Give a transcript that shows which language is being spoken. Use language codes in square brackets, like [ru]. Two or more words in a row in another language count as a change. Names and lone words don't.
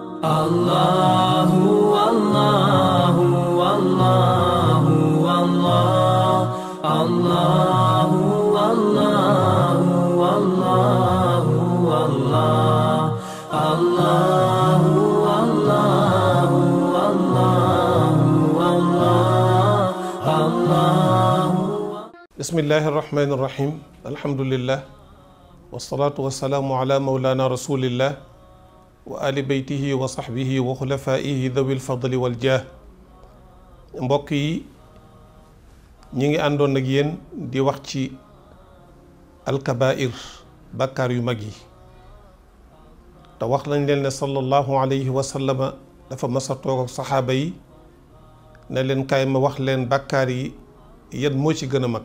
[ar] الله والله والله والله الله والله والله والله الله والله والله والله الله. بسم الله الرحمن الرحيم. الحمد لله والصلاة والسلام على مولانا رسول الله وآل بيته وصحبه وخلفائه ذوي الفضل والجاه. [wo] mbokk yi ñi ngi àndoon ak yéen di wax ci alkabair bàkkaar yu mag yi te wax nañ leen ne [ar] صلى الله عليه وسلم [wo] dafa mas a toog ak saxaaba yi ne leen kaay ma wax leen bàkkaar yi yan moo ci gën a mag.